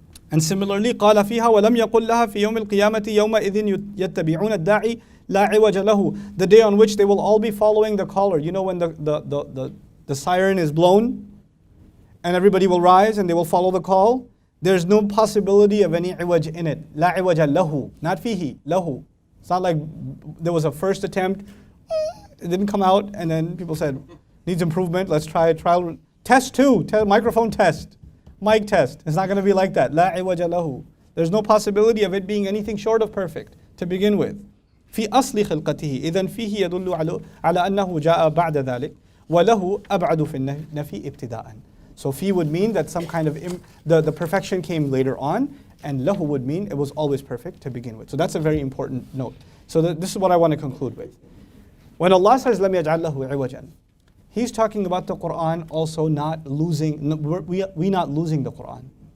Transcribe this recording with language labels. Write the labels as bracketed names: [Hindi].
[English] And similarly, [Arabic] قال فيها ولم يقل لها في يوم القيامة يومئذ يتبعون الداعي لا عوج له. [English] The day on which they will all be following the caller. You know when the siren is blown and everybody will rise and they will follow the call? There's no possibility of any iwaj in it. [Arabic] لا عوج له. [English] Not fihi, lahu. It's not like there was a first attempt, it didn't come out, and then people said, needs improvement, let's try trial. Test 2, microphone test, mic test. It's not going to be like that. [Arabic] لا عوج له. [English] There's no possibility of it being anything short of perfect to begin with. [Arabic] في أصل خلقته إذن فيه يدل على أنه جاء بعد ذلك وله أبعد في النفي ابتداءً. [English] So fi would mean that some kind of, the perfection came later on, and lahu would mean it was always perfect to begin with. So that's a very important note. So this is what I want to conclude with. When Allah says, [Arabic] لَمْ يَجْعَلْ لَهُ عِوَجًا, [English] He's talking about the Qur'an also not losing, we not losing the Qur'an.